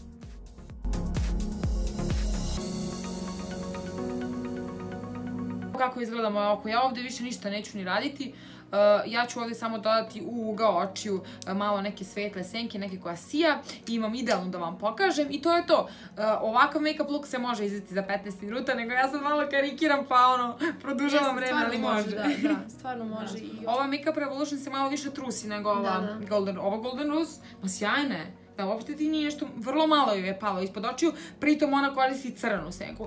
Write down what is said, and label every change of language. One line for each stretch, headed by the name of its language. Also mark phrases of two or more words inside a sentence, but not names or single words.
Serbian: Kako izgleda moje oko, ja ovdje više ništa neću ni raditi. Ja ću ovdje samo dodati u ugao očiju malo neke svetle senke, neke koja sija i imam idealno da vam pokažem i to je to. Ovakav
English: make-up look
Serbian: se može izvesti za 15 minuta, nego ja sad malo karikiram pa ono, produžavam vreme, ali može. Da, stvarno može. Ova Makeup Revolution se malo više trusi nego ova Golden Rose, pa sjajna je. Da, uopšte ti nije nešto, vrlo malo joj je palo ispod očiju, pritom ona koristi crnu senku.